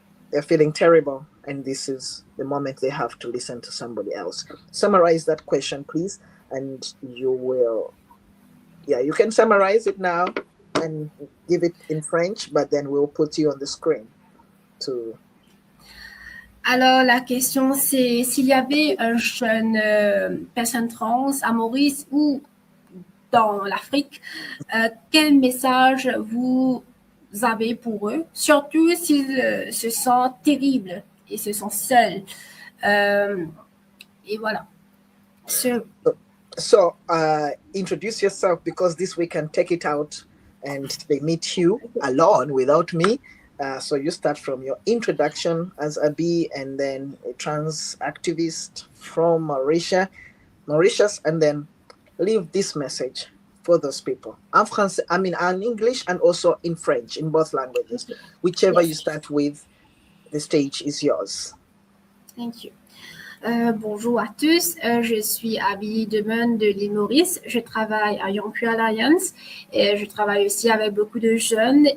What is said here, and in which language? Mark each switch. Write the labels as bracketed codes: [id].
[en] They're feeling terrible, and this is the moment they have to listen to somebody else. Summarize that question, please, and you will. Yeah, you can summarize it now and give it in French, but then we'll put you on the screen to. [fr] Alors, la question, c'est s'il y avait un jeune personne trans à Maurice ou dans l'Afrique, quel message vous avez pour eux, surtout s'ils se sentent terribles et se sentent seuls. Et voilà. [en] So, introduce yourself, because this we can take it out and they meet you alone without me. So you start from your introduction as Abi, and then a trans activist from Mauritius, and then leave this message for those people. [fr] En français, [en] I mean, in English and also in French, in both languages. Whichever you start with, the stage is yours. Thank you. [fr] Bonjour à tous, je suis Abby Domun de l'île Maurice. Je travaille à Young Queer Alliance et je travaille aussi avec beaucoup de jeunes.